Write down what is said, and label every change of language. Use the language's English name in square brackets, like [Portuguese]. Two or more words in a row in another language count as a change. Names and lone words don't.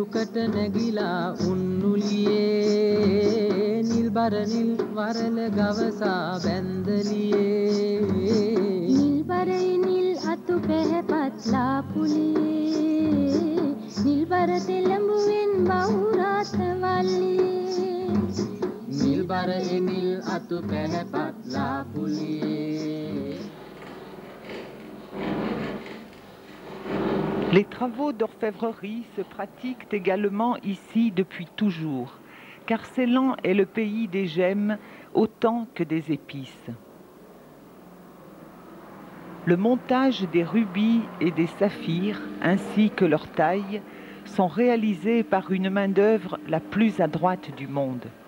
[Sinhala] මට නැගිලා උන්නුලියේ නිල්බර නිල් වරල ගවසා බැන්දලියේ නිල්බරයි නිල් අතු පැහැපත්ලා පුලියේ නිල්බර තෙලඹුවෙන් බහුරාත වල්ලියේ නිල්බර නිල් අතු පැහැපත්ලා පුලියේ. [French] Les travaux d'orfèvrerie se pratiquent également ici depuis toujours, car Ceylan est le pays des gemmes autant que des épices. Le montage des rubis et des saphirs, ainsi que leur taille, sont réalisés par une main-d'œuvre la plus adroite du monde.